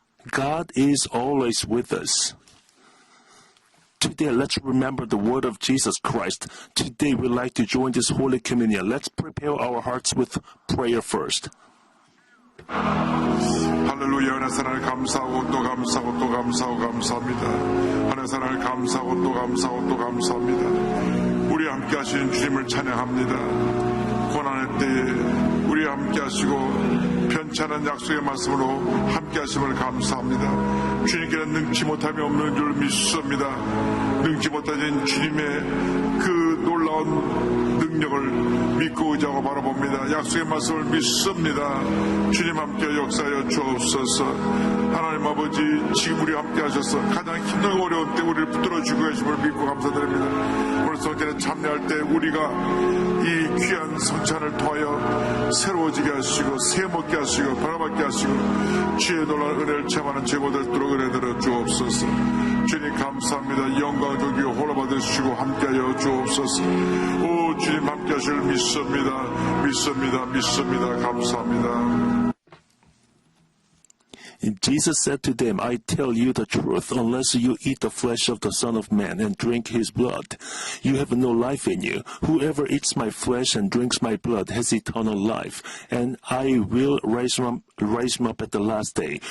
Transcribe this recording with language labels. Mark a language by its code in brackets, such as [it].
[en] God is always with us. Today, let's remember the word of Jesus Christ. Today, we'd like to join this Holy Communion. Let's prepare our hearts with prayer first. [ko] 할렐루야. 은혜 사랑을 감사하고 또 감사하고 또 감사하고 감사합니다. 은혜 사랑을 감사하고 또 감사하고 또 감사합니다. 우리 함께 하신 주님을 찬양합니다. 고난의 때에 우리 함께 하시고 편찮은 약속의 말씀으로 함께 하심을 감사합니다. 주님께는 능치 못함이 없는 줄 믿습니다. 능치 못하신 주님의 그 놀라운 능력을 믿고 의지하고 바라봅니다. 약속의 말씀을 믿습니다. 주님 함께 역사하여 주옵소서. 하나님 아버지, 지금 우리 함께 하셔서 가장 힘들고 어려운 때 우리를 붙들어 주고 계심을 믿고 감사드립니다. 오늘 성찬에 참여할 때 우리가 이 귀한 성찬을 통하여 새로워지게 하시고 새먹게 하시고 바라받게 하시고 주의 놀라운 은혜를 체험하는 제보될 도록 은혜들어 주옵소서. 주님 감사합니다. 영광 존귀 홀로 받으시고 함께하여 주옵소서. 오 주님 함께하실 믿습니다. 믿습니다. 믿습니다. 감사합니다. [en] Jesus said to them, I tell you the truth, unless you eat the flesh of the Son of Man and drink his blood, you have no life in you. Whoever eats my flesh and drinks my blood has eternal life, and I will raise him up at the last day.